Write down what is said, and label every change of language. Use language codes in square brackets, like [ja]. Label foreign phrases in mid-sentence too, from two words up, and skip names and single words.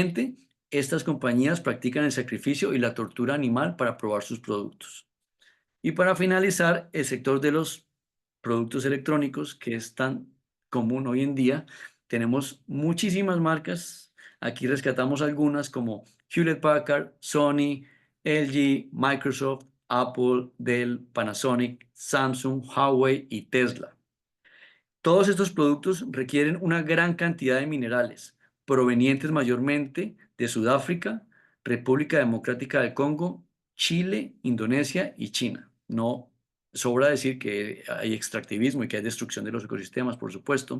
[es] Adicionalmente, estas compañías practican el sacrificio y la tortura animal para probar sus productos. Y para finalizar, el sector de los productos electrónicos, que es tan común hoy en día. Tenemos muchísimas marcas. Aquí rescatamos algunas como Hewlett Packard, Sony, LG, Microsoft, Apple, Dell, Panasonic, Samsung, Huawei y Tesla. Todos estos productos requieren una gran cantidad de minerales, provenientes mayormente de Sudáfrica, República Democrática del Congo, Chile, Indonesia y China. No sobra decir que hay extractivismo y que hay destrucción de los ecosistemas, por supuesto.